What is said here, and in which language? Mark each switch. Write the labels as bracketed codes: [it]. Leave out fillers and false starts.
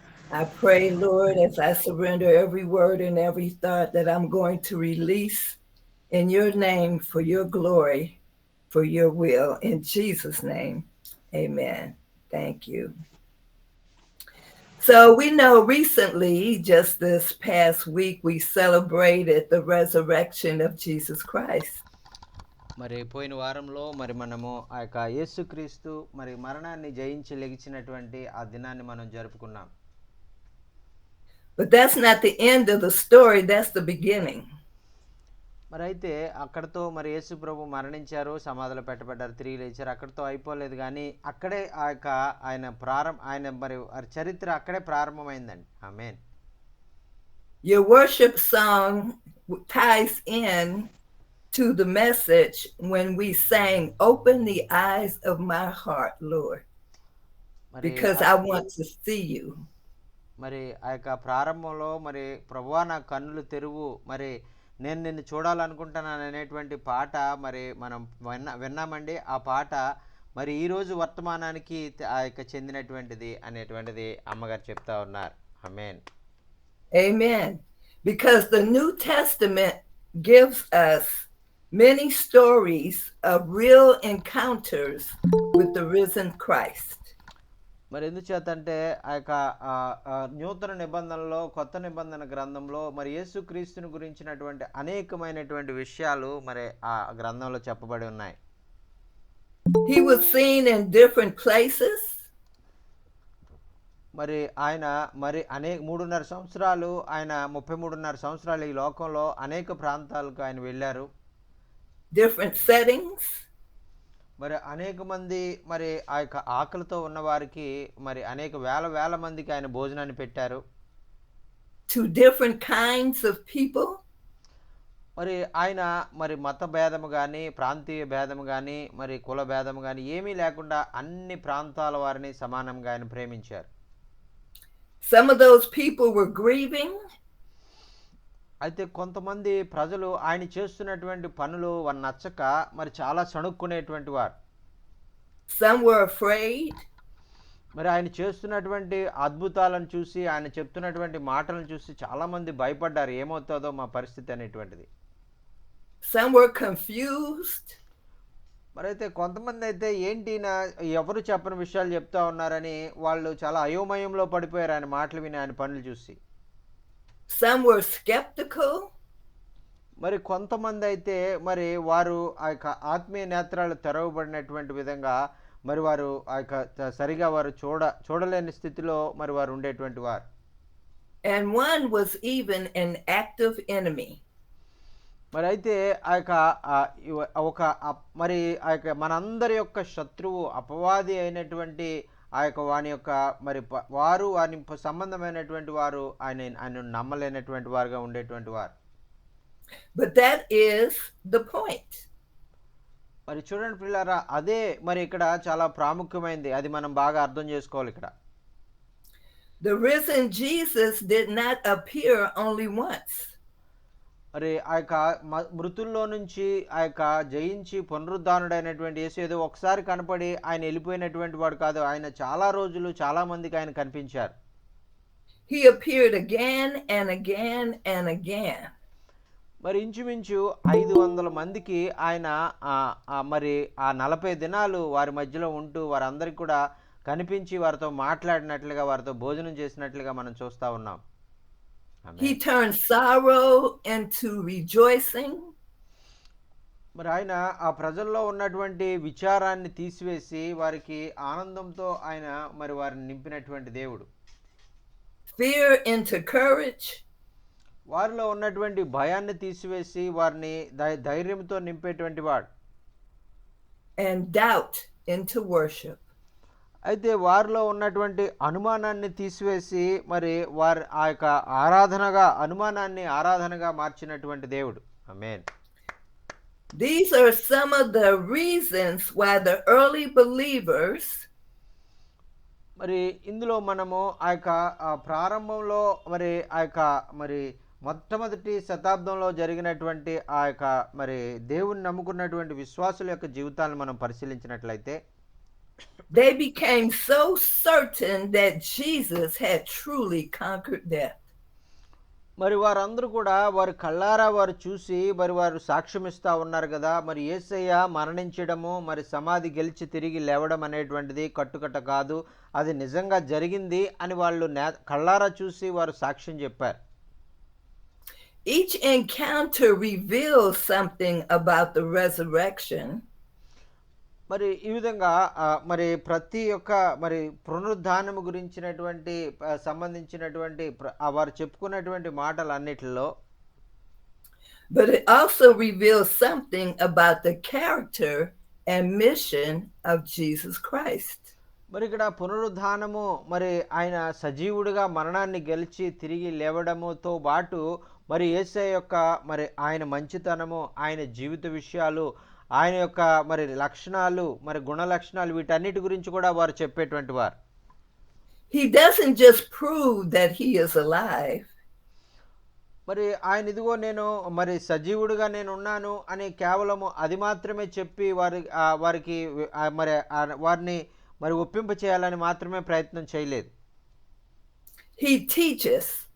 [en] I pray, Lord, as I surrender every word and every thought that I'm going to release in your name for your glory, for your will. In Jesus' name, amen. Thank you. So we know recently, just this past week, we celebrated the resurrection of Jesus Christ. [te] మరి పోయిన వారంలో మరి మనము ఆ యొక్క యేసుక్రీస్తు మరి మరణాన్ని జయించి లెగిచినటువంటి ఆ దినాన్ని మనం జరుపుకున్నాం. [en] But that's not the end of the story, that's the beginning. [te] మరి అయితే అక్కడతో మరి యేసు ప్రభు మరణించారు, సమాధిలో పెట్టబడ్డారు, తిరిగి లేచారు, అక్కడతో అయిపోలేదు. కానీ అక్కడే ఆ యొక్క ఆయన మరి చరిత్ర అక్కడే ప్రారంభమైందండి. ఆమేన్. [en] Your worship song ties in to the message when we sang, "Open the eyes of my heart, Lord, మరి because I want to see you." [te] మరి ఆ యొక్క ప్రారంభంలో మరి ప్రభువా నా కన్నులు తెరువు, మరి నేను నిన్ను చూడాలనుకుంటున్నాను అనేటువంటి పాట మరి మనం విన్నామండి. ఆ పాట మరి ఈరోజు వర్తమానానికి ఆ యొక్క చెందినటువంటిది అనేటువంటిది అమ్మగారు చెప్తా ఉన్నారు. ఆమేన్. [en] Amen. Because the New Testament gives us many stories of real encounters with the risen Christ. [te] మరి ఎందుచేతంటే ఆ యొక్క నూతన నిబంధనలో, కొత్త నిబంధన గ్రంథంలో మరి యేసుక్రీస్తుని గురించినటువంటి అనేకమైనటువంటి విషయాలు మరి ఆ గ్రంథంలో చెప్పబడి ఉన్నాయి. [en] He was seen in different places. [te] మరి ఆయన మరి 3.5 సంవత్సరాలు, ఆయన 33.5 సంవత్సరాలు ఈ లోకంలో అనేక ప్రాంతాలకు ఆయన వెళ్ళారు. [en] Different settings. [te] మరి అనేక మంది మరి ఆ యొక్క ఆకలితో ఉన్న వారికి మరి అనేక వేల మందికి ఆయన భోజనాన్ని పెట్టారు. [en] To different kinds of people. [te] మరి ఆయన మరి మత భేదము కానీ, ప్రాంతీయ భేదము కానీ, మరి కుల భేదము కానీ ఏమీ లేకుండా అన్ని ప్రాంతాల వారిని సమానంగా ఆయన ప్రేమించారు. [en] Some of those people were grieving. [te] అయితే కొంతమంది ప్రజలు ఆయన చేస్తున్నటువంటి పనులు వారు నచ్చక మరి చాలా సణుక్కునేటువంటి వారు. [en] Some were afraid. [te] మరి ఆయన చేస్తున్నటువంటి అద్భుతాలను చూసి, ఆయన చెప్తున్నటువంటి మాటలను చూసి చాలామంది భయపడ్డారు, ఏమవుతుందో మా పరిస్థితి అనేటువంటిది. [en] Some were confused. [te] మరైతే కొంతమంది అయితే ఏంటి ఎవరు చెప్పని విషయాలు చెప్తా ఉన్నారని వాళ్ళు చాలా అయోమయంలో పడిపోయారు ఆయన మాటలు విని, ఆయన పనులు చూసి. [en] Some were skeptical. [te] మరి కొంతమంది అయితే మరి వారు ఆ యొక్క ఆత్మీయ నేత్రాలు తెరవబడినటువంటి విధంగా మరి వారు ఆ యొక్క సరిగా వారు చూడలేని స్థితిలో మరి వారు ఉండేటువంటి వారు. [en] And one was even an active enemy. [te] మరి అయితే ఆ యొక్క మరి ఆ యొక్క మనందరి యొక్క శత్రువు, అపవాది అయినటువంటి ఆ యొక్క వాని యొక్క మరి వారు వారి సంబంధమైనటువంటి వారు ఆయన నమ్మలేనటువంటి వారుగా ఉండేటువంటి వారు. [en] But that is the point. [te] మరి చూడండి పిల్లారా, అదే మరి ఇక్కడ చాలా ప్రాముఖ్యమైనది, అది మనం బాగా అర్థం చేసుకోవాలి. ఇక్కడ [en] The risen Jesus did not appear only once. [te] మరి ఆ యొక్క మృతుల్లో నుంచి ఆ యొక్క జయించి పునరుద్ధానుడైనటువంటి యేసు ఏదో ఒకసారి కనపడి ఆయన వెళ్ళిపోయినటువంటి వాడు కాదు. ఆయన చాలా రోజులు చాలా మందికి ఆయన కనిపించారు. [en] He appeared again and again and again. [te] మరి ఇంచుమించు 500 మందికి ఆయన మరి ఆ 40 దినాలు వారి మధ్యలో ఉంటూ వారందరికీ కూడా కనిపించి వారితో మాట్లాడినట్లుగా, వారితో భోజనం చేసినట్లుగా మనం చూస్తూ ఉన్నాం. [en] He turned sorrow into rejoicing. [te] మరి ఆయన ఆ ప్రజల్లో ఉన్నటువంటి విచారాన్ని తీసివేసి వారికి ఆనందంతో ఆయన మరి వారిని నింపినటువంటి దేవుడు. [en] Fear into courage. [te] వారిలో ఉన్నటువంటి భయాన్ని తీసివేసి వారిని ధైర్యంతో నింపేటువంటి వాడు. And doubt into worship. అయితే వారిలో ఉన్నటువంటి అనుమానాన్ని తీసివేసి మరి వారి ఆ యొక్క అనుమానాన్ని ఆరాధనగా మార్చినటువంటి దేవుడు. ఆమేన్. [en] These are some of the reasons why the early believers [te] మరి ఇందులో మనము ఆ యొక్క ప్రారంభంలో మరి ఆ యొక్క మరి మొట్టమొదటి శతాబ్దంలో జరిగినటువంటి ఆ యొక్క మరి దేవుని నమ్ముకున్నటువంటి విశ్వాసుల యొక్క జీవితాలను మనం పరిశీలించినట్లయితే [en] they became so certain that Jesus had truly conquered death. [te] మరి వారందరూ కూడా వారి కళ్ళారా వారు చూసి మరి వారు సాక్ష్యం ఇస్తూ ఉన్నారు కదా, మరి యేసయ్య మరణించడము మరి సమాధి గెలిచి తిరిగి లేవడం అనేటువంటిది కట్టుకట్ట కాదు, అది నిజంగా జరిగింది అని వాళ్ళు కళ్ళారా చూసి వారు సాక్ష్యం చెప్పారు. [en] Each encounter reveals something about the resurrection. [te] మరి ఈ విధంగా మరి ప్రతి ఒక్క మరి పునరుద్ధానము గురించినటువంటి సంబంధించినటువంటి వారు చెప్పుకున్నటువంటి మాటలన్నిటిలో [en] but it also reveals something about the character and mission of Jesus Christ. [te] మరి ఇక్కడ పునరుద్ధానము మరి ఆయన సజీవుడిగా మరణాన్ని గెలిచి తిరిగి లేవడముతో పాటు మరి యేసయ్య యొక్క మరి ఆయన మంచితనము, ఆయన జీవిత విషయాలు, ఆయన యొక్క మరి లక్షణాలు, మరి గుణ లక్షణాలు, వీటన్నిటి గురించి కూడా వారు చెప్పేటువంటి వారు. [en] He doesn't just prove that he is alive. [te] మరి ఆయన ఇదిగో నేను మరి సజీవుడిగా నేను ఉన్నాను అని కేవలము అది మాత్రమే చెప్పి వారికి మరి వారిని మరి ఒప్పింప చేయాలని మాత్రమే ప్రయత్నం చేయలేదు. [en] He teaches.